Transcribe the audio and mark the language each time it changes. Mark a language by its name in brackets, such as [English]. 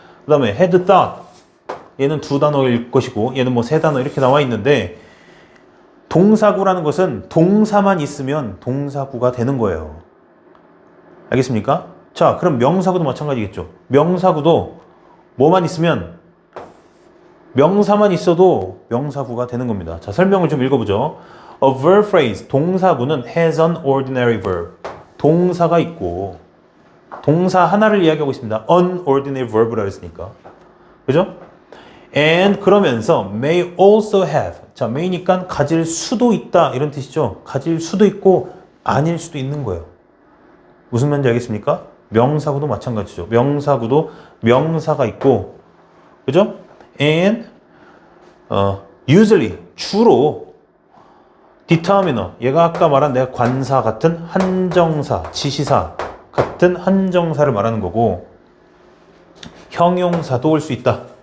[Korean] 그 다음에 [English] had thought. [Korean] 얘는 2단어일 것이고 얘는 뭐 3단어 이렇게 나와 있는데 동사구라는 것은 동사만 있으면 동사구가 되는 거예요. 알겠습니까? 자, 그럼 명사구도 마찬가지겠죠. 명사구도 뭐만 있으면 명사만 있어도 명사구가 되는 겁니다. 자, 설명을 좀 읽어보죠. [English] A verb phrase, [Korean] 동사구는 [English] has an ordinary verb. [Korean] 동사가 있고 동사 하나를 이야기하고 있습니다. [English] unordinary verb [Korean] 라 그랬으니까. 그죠? [English] and [Korean] 그러면서 [English] may also have. [Korean] 자, may니까 가질 수도 있다 이런 뜻이죠. 가질 수도 있고 아닐 수도 있는 거예요. 무슨 말인지 알겠습니까? 명사구도 마찬가지죠. 명사구도 명사가 있고, 그죠? [English] and usually [Korean] 주로 determiner, 얘가 아까 말한 내가 관사 같은 한정사, 지시사 같은 한정사를 말하는 거고, 형용사도 올 수 있다.